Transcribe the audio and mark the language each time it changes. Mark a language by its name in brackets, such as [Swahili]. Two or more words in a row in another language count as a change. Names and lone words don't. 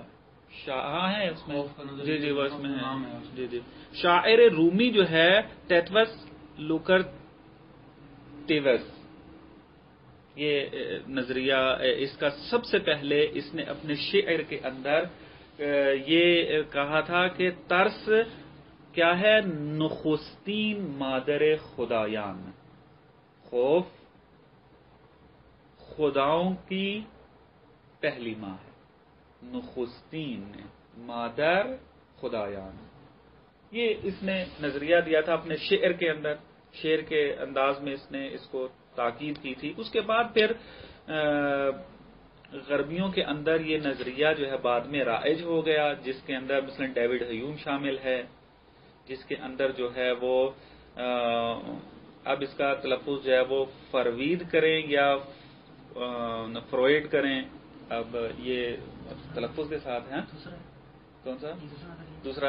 [Urdu] ہاں ہے اس میں، جی وہ اس میں ہے، جی شاعر رومی جو ہے ٹیٹوس لوکرٹیوس، یہ نظریہ اس کا سب سے پہلے اس نے اپنے شعر کے اندر یہ کہا تھا کہ ترس کیا ہے؟ [Persian] نخستین مادر خدایان، [Urdu] خوف خداؤں کی پہلی ماں ہے، [Persian] نخستین مادر خدایان، [Urdu] یہ اس نے نظریہ دیا تھا اپنے شعر کے اندر، شعر کے انداز میں اس نے اس کو تاکید کی تھی۔ اس کے بعد پھر غربیوں کے اندر یہ نظریہ جو ہے بعد میں رائج ہو گیا، جس کے اندر مثلا ڈیوڈ ہیوم شامل ہے، جس کے اندر جو ہے وہ اب اس کا تلفظ جو ہے وہ فروید کریں یا فروئڈ کریں، اب یہ تلفظ کے ساتھ ہیں، کون سا دوسرا؟